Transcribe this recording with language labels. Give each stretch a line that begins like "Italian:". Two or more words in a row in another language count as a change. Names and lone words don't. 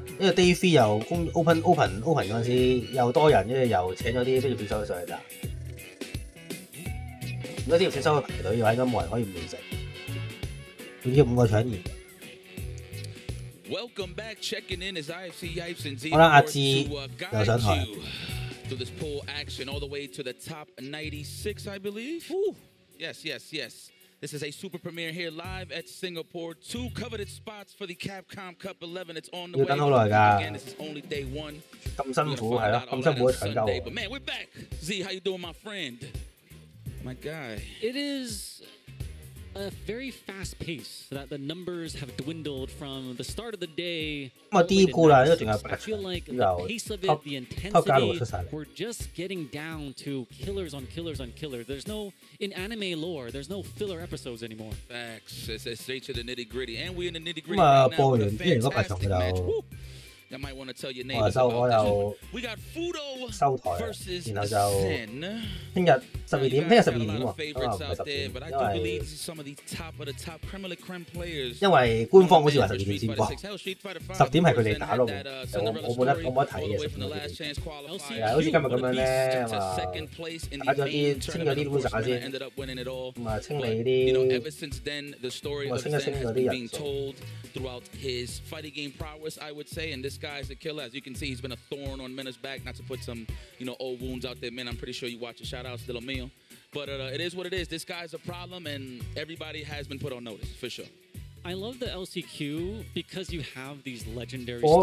Cantonese: 因為 Day3 又open 嗰陣時又多人，跟住又請咗啲職業選手上去打。如果職業選手去排隊嘅話，應該冇人可以唔完成。仲要5個搶二。好啦，阿志又上台。
English: So this pool action all the way to the top 96, I believe. Ooh. Yes. This is a super premiere here live at Singapore. 2 coveted spots for the Capcom Cup 11. It's on the way. Again, this is only day 1.
Cantonese: 咁辛苦係咯，咁辛苦搶救。
English: But man, we're back. Z, how you doing, my friend? My guy. It is a very fast pace that the numbers have dwindled from the start of the day. I feel like the pace of it, the intensity, we're just getting down to killers on killers on killers. There's no, in anime lore, there's no filler episodes anymore. Facts. It's straight to the nitty gritty, and we're in the nitty gritty right now. Fantastic match. I might want to tell your neighbors about this one. We got Fudo versus Zen.
Cantonese: 聽日12點喎，
English: favorites out there, but I do believe this is some of the top of the top creme of the creme players.
Cantonese: 因為官方好似話12點先播，10點係佢哋打咯，我冇得睇嘅。係啊，好似今日咁樣咧，打咗啲清咗啲 loser 先，咁啊清理啲，咁啊清咗啲人數。
English: Throughout his fighting game prowess, I would say, and this guy's a killer. As you can see, he's been a thorn on Mena's back. Not to put some, old wounds out there, man. I'm pretty sure you watch it. Shout out to Mio. But it is what it is. This guy's a problem, and everybody has been put on notice for sure. I love the LCQ because you have these legendary.